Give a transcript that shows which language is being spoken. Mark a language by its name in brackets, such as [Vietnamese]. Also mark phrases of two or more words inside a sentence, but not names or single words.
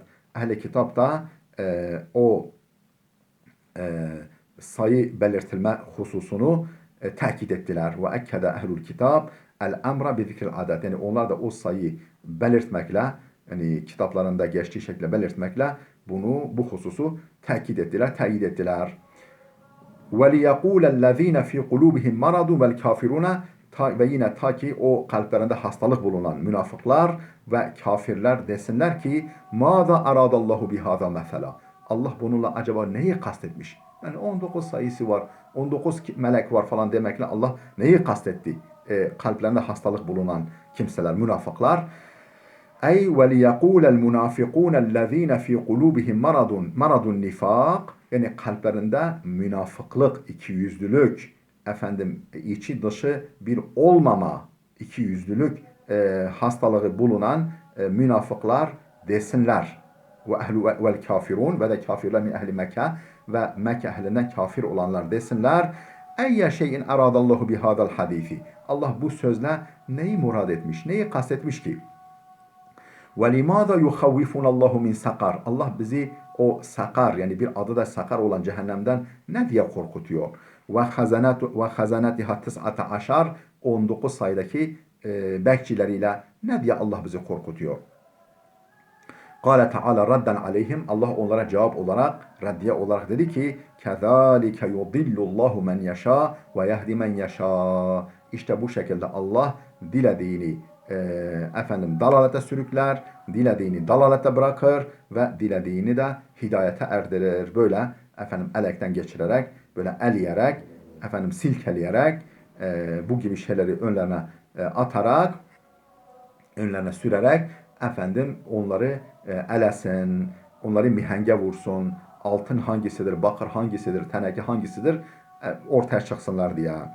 [Turkish] Ehli kitap da o sayı belirtilme hususunu takit ettiler. [Arabic] وأكد أهل الكتاب الأمر بذكر العدد. [Turkish] Yani onlar da o sayıyı belirtmekle, yani kitaplarında geçtiği şekilde belirtmekle bu hususu takit ettiler, teyit ettiler. [Arabic] وَلِيَقُولَ الَّذ۪ينَ ف۪ي قُلُوبِهِمْ مَرَضٌ وَالْكَافِرُونَ [Turkish] ve yine ta ki o kalplerinde hastalık bulunan münafıklar ve kafirler desinler ki [Arabic] مَاذَا اَرَادَ اللّٰهُ بِهَذَا مَثَلًا. [Turkish] Allah bununla acaba neyi kastetmiş? Yani 19 sayısı var, 19 melek var falan demekle Allah neyi kastetti? Kalplerinde hastalık bulunan kimseler, münafıklar. [Arabic] Ey وَلِيَقُولَ الْمُنَافِقُونَ الَّذ۪ينَ ف۪ي قُلُوبِهِمْ مَرَضٌ نِفَاقٍ. [Turkish] Yani kalplerinde münafıklık, ikiyüzlülük, içi dışı bir olmama, ikiyüzlülük hastalığı bulunan münafıklar desinler. [Arabic] والكافرون [Turkish] ve de kafirler [Arabic] من أهل مكة [Turkish] ve Mekke ehlinden kafir olanlar desinler. [Arabic] أي شيء أراد الله بهذا الحديث. [Turkish] Allah bu sözle neyi murad etmiş, neyi kastetmiş ki? [Arabic] وَلِمَاذَا يُخَوِّفُنَ اللّٰهُ مِنْ sakar. [Turkish] Allah bizi o sakar, yani bir adı da sakar olan cehennemden ne diye korkutuyor? [Arabic] وَخَزَنَاتِهَا تِسْعَةَ عَشَرٍ [Turkish] 19 sayıdaki bekçileriyle ne diye Allah bizi korkutuyor? [Arabic] قَالَ تَعَالَى رَدًّا عَلَيْهِمْ. [Turkish] Allah onlara cevap olarak, reddiye olarak dedi ki [Arabic] كَذَٰلِكَ يُضِلُّ اللّٰهُ مَنْ يَشَاءُ وَيَهْدِ مَنْ يَشَاءُ. [Turkish] İşte bu şekilde Allah dilediğini dalalete sürükler, dilediğini dalalete bırakır ve dilediğini de hidayete erdirir. Böyle elekten geçirerek, böyle eleyerek, silkeleyerek, bu gibi şeyleri önlerine atarak, önlerine sürerek onları elesin, onları mihenge vursun, altın hangisidir, bakır hangisidir, teneke hangisidir ortaya çıksınlar diye.